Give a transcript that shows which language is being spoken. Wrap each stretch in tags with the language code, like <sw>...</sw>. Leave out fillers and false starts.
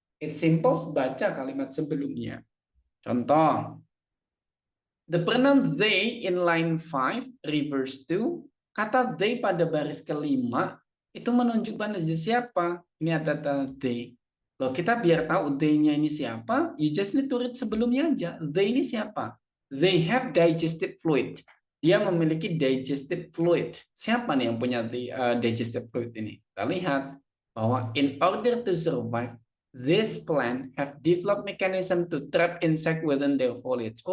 <en>It's simple,</en> <id>baca kalimat sebelumnya. Contoh,</id> <en>the pronoun they in line 5 refers to,</en> <id>kata they pada baris kelima itu menunjukkan pada siapa. Ini ada kata they. Loh, kita biar tahu they-nya ini siapa,</id> <en>you just need to read</en> <id>sebelumnya aja. They ini siapa?</id> <en>They have digestive fluid.</en> <id>Dia memiliki digestive fluid. Siapa nih yang punya digestive fluid ini? Kita lihat bahwa</id> <en>in order to survive, this plant have developed mechanism to trap insect within their foliage.</en>